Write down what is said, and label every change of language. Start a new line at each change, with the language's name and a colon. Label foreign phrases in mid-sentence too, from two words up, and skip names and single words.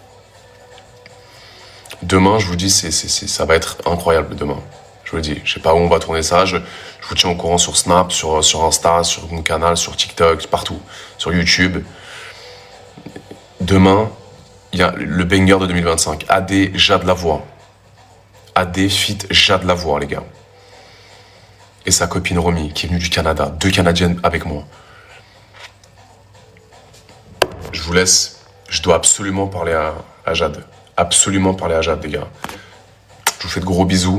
French: Demain, je vous dis, ça va être incroyable demain. Je vous le dis. Je sais pas où on va tourner ça. Je vous tiens au courant sur Snap, sur Insta, sur mon canal, sur TikTok, partout. Sur YouTube. Demain, il y a le banger de 2025. AD, Jade Lavoie. AD, fit Jade Lavoie, les gars. Et sa copine Romy, qui est venue du Canada. 2 Canadiennes avec moi. Je vous laisse. Je dois absolument parler à Jade. absolument parler à Jade, les gars. Je vous fais de gros bisous.